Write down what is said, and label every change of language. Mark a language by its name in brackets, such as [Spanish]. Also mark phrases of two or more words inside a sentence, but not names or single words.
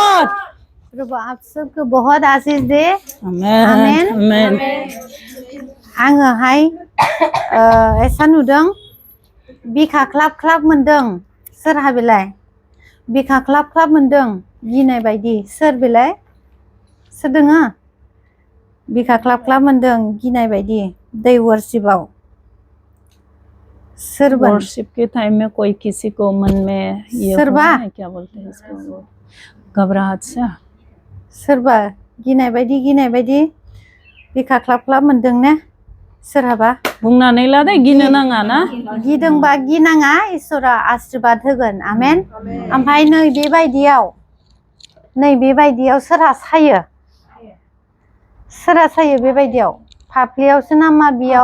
[English] Lord. [Hindi] प्रभु आप सबको बहुत आशीष दे [English] Amen. Amen. Amen. [Bodo] आङोहाय एसा नुदों बिखा ख्लाब ख्लाब मोनदों सोरहा बेलाय बिखा ख्लाब ख्लाब मोनदों गिनाय बायदि सोर बेलाय सोर दोङो बिखा ख्लाब ख्लाब मोनदों गिनाय बायदि दै वर्शिपआव सोरबा [Hindi] वर्शिप के टाइम में कोई किसी को मन में ये [Bodo] सरबा? [Hindi] होता है, क्या बोलते हैं इसको वो घबराहट सा [Bodo] सोरबा गिनाय बायदि बिखा ख्लाब ख्लाब मोनदों ने सोरहाबा बुंनानै ला दे गिनो नाङा ना गिदोंबा गिनाङा इसोरा आशीर्बाद होगोन आमेन ओमफ्राय नै बेबायदियाव सोरहा सायो बेबायदियाव फाफ्लियावसो ना मा बेयाव